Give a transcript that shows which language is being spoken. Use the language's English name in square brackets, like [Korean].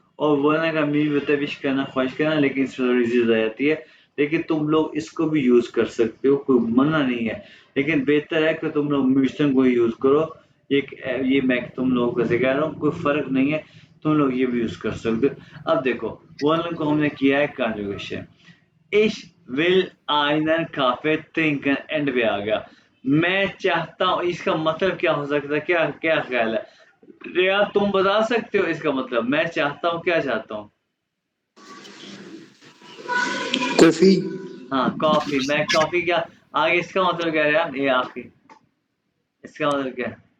[Hindi] और वोलन का मीन भी होता है विश करना, ख्वाहिश करना, लेकिन इसमें थोड़ी चीज आ जाती है। लेकिन तुम लोग इसको भी यूज कर सकते हो, कोई मना नहीं है, लेकिन बेहतर है कि तुम लोग म्यूशन को यूज करो। ये मैं तुम लोगों को से कह रहा हूँ, कोई फर्क नहीं है, तुम लोग ये भी यूज कर सकते हो। अब देखो, वोलन को हमने किया है conjugation. [German] Ich will einen Kaffee trinken, [Hindi] and पे आ गया। मैं चाहता हूँ, इसका मतलब क्या हो सकता है, क्या क्या ख्याल है रिया, तुम बता सकते हो इसका मतलब? मैं चाहता हूँ, क्या चाहता हूँ? कॉफी। हाँ, कॉफी। मैं कॉफी, क्या आगे इसका मतलब क्या है यार, ये आखिर इसका मतलब क्या है?